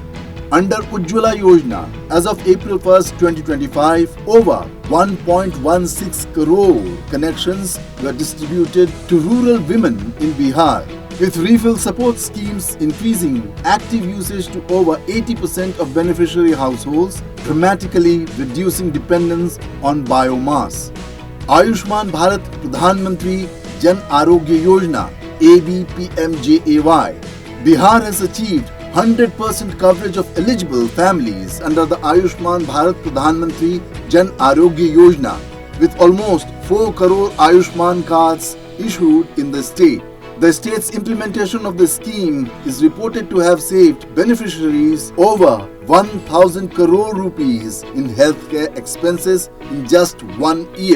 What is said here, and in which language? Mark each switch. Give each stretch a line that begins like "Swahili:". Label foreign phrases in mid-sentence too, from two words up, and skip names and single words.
English: Under Ujjwala Yojana, as of April 1, 2025, over 1.16 crore connections were distributed to rural women in Bihar, with refill support schemes increasing active usage to over 80% of beneficiary households, dramatically reducing dependence on biomass. Ayushman Bharat Pradhan Mantri Jan Arogya Yojana (ABPMJAY). Bihar has achieved 100% coverage of eligible families under the Ayushman Bharat Pradhan Mantri Jan Arogya Yojana, with almost 4 crore Ayushman cards issued in the state. The state's implementation of the scheme is reported to have saved beneficiaries over 1,000 crore rupees in healthcare expenses in just 1 year.